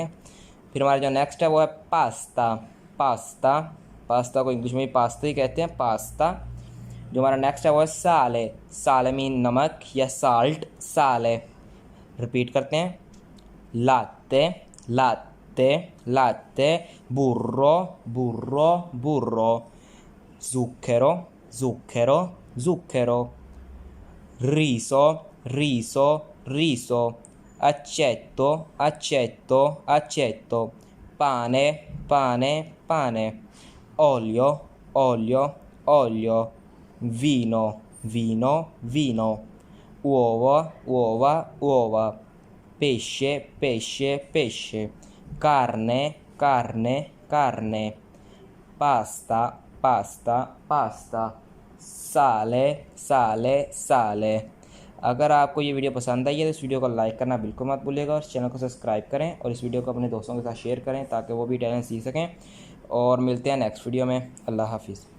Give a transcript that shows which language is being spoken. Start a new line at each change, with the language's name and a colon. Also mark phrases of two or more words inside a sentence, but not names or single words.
Hindi: फिर हमारा जो नेक्स्ट है वो है पास्ता। पास्ता पास्ता को इंग्लिश में भी पास्ता ही कहते हैं, पास्ता। जो हमारा नेक्स्ट है वो है साले। साले मीन नमक या साल्ट, साले। रिपीट करते हैं।
Italian: latte, latte, latte, burro, burro, burro, zucchero, zucchero, zucchero, riso, riso, riso, aceto, aceto, aceto, pane, pane, pane, olio, olio, olio, vino, vino, vino, uova, uova, uova, pesce, pesce, pesce, carne, carne, carne, pasta, pasta, pasta, sale, sale, sale.
Hindi: अगर आपको ये वीडियो पसंद आई है तो इस वीडियो को लाइक करना बिल्कुल मत भूलिएगा और चैनल को सब्सक्राइब करें और इस वीडियो को अपने दोस्तों के साथ शेयर करें ताकि वो भी टैलेंट सीख सकें। और मिलते हैं नेक्स्ट वीडियो में। अल्लाह हाफिज़।